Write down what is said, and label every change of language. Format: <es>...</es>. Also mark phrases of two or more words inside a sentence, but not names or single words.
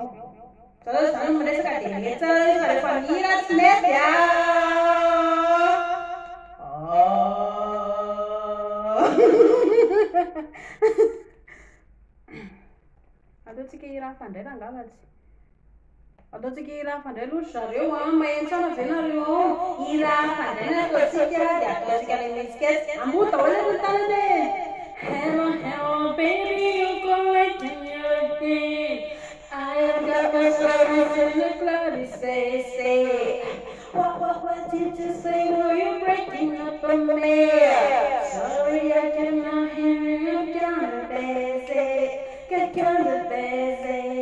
<mg>Zao zany miresaka dia rehetra rehefa mihira tsy mety ataontsika hira hafa indray angamba tsy. Ataontsika hira hafa indray aloha zareo mahentsana ve nareo hira hafa indray no ataontsika dia ataontsika ilay misiketsy ambony daholo ny tanany hoe</mg> <en>hello hello baby you go right in your head I have got my service in the club say what did you say no you're breaking up on me sorry I cannot hear you kinda busy get kinda busy</en>